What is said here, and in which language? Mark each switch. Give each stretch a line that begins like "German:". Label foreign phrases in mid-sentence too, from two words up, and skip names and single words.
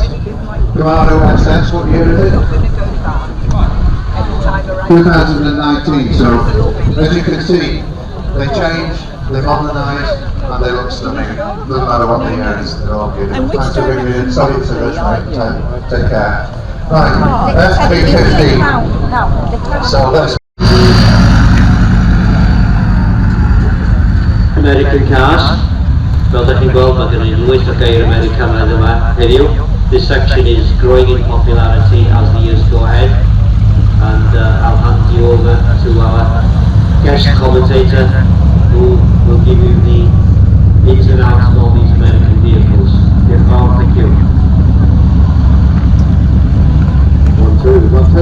English: Camaro XS, what year is it? 2019, so as you can see, they change, they modernise, and they look stunning. Doesn't matter what the year is, they're all beautiful. Thanks for bringing me in. Sorry it's a rush, mate. Take care. Right, that's 350. So let's... American cars.
Welsh: Fel da chi'n gweld, mae gen i lwyth o geir Americanaidd yma heddiw.
English: This section is growing in popularity as the years go ahead, and I'll hand you over to our guest commentator who will give you the ins and outs of all these American vehicles. Thank you. 1, 2, 1, 2.